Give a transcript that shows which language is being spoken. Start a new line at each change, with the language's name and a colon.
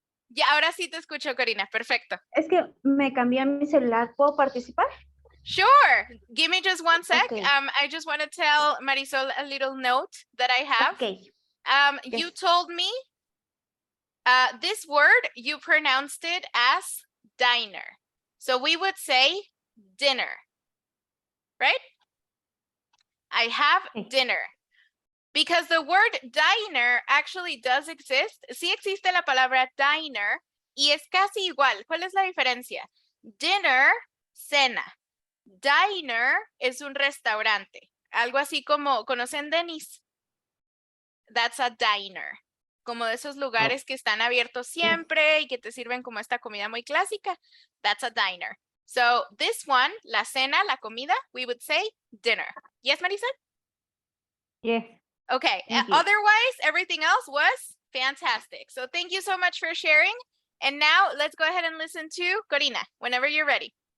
Spanish: Ya, ahora sí te escucho, Corina. Perfecto. Es que me cambié mi celular. ¿Puedo participar?
English: Sure. Give me just one sec. Okay. I just want to tell Marisol a little note that I have. Okay. You Yes. told me this word, you pronounced it as diner. So we would say dinner, right? I have Okay. dinner. Because the word diner actually does exist.
Spanish: Sí existe la palabra diner y es casi igual. ¿Cuál es la diferencia? Dinner, cena. Diner es un restaurante. Algo así como, ¿conocen Denny's?
English: That's a diner.
Spanish: Como de esos lugares que están abiertos siempre y que te sirven como esta comida muy clásica.
English: That's a diner. So this one,
Spanish: la cena, la comida,
English: we would say dinner. Yes, Marisa? Yes. Okay, Thank you. otherwise, everything else was fantastic. So thank you so much for sharing. And now let's go ahead and listen to Corina, whenever you're ready.